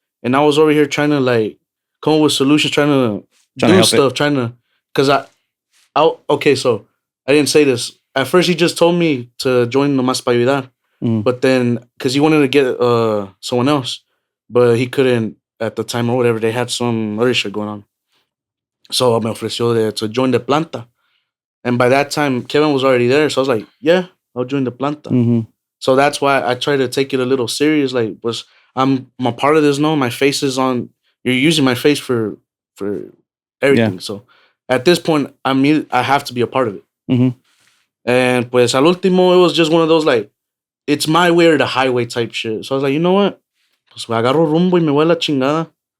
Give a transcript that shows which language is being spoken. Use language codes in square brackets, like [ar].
[en] And I was over here trying to like come up with solutions, trying to do stuff, because okay, so I didn't say this. At first, he just told me to join Nomás Pa' Ayudar. But then, because he wanted to get someone else, but he couldn't at the time or whatever. They had some other shit going on. So [es] me ofreció [en] to join the planta. And by that time, Kevin was already there. So I was like, yeah, I'll join the planta. So that's why I try to take it a little serious. Like, I'm a part of this. No, my face is on. You're using my face for everything. Yeah. So at this point, I have to be a part of it. And [es] pues al último, [en] it was just one of those like, it's my way or the highway type shit. So I was like, you know what? [es] Pues agarro rumbo y me voy a la chingada.